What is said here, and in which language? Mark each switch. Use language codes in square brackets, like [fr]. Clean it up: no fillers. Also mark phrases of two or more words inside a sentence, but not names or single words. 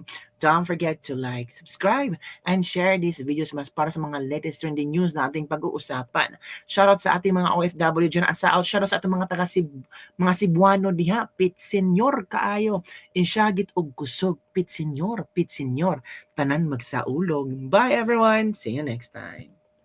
[en] Don't forget to like, subscribe, and share these videos [tl] mas para sa mga [en] latest trending news [tl] na ating pag-uusapan. Shoutout sa ating mga OFW dyan. Shoutout sa ating mga mga Cebuano diha. [ceb] Pit senyor kaayo. Insyagit og kusog. Pit senyor, pit senyor. Tanan magsaulog. [en] Bye everyone. See you next time.